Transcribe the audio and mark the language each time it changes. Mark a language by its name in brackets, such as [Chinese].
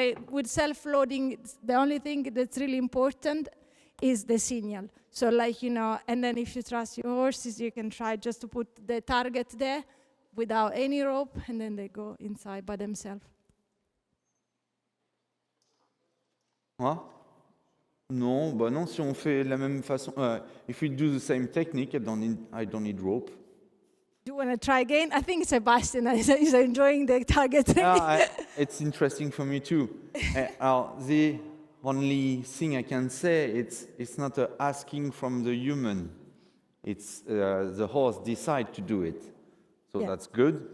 [English] With self-loading, the only thing that's really important is the signal. So and then if you trust your horses, you can try just to put the target there without any rope, and then they go inside by themselves. What? [French] Non, bah non, si on fait de la même façon, [English] if we do the same technique, I don't need rope. Do you want to try again? I think Sebastian is enjoying the target training. It's interesting for me too. The only thing I can say, it's not asking from the human. It's the horse decide to do it. So that's good.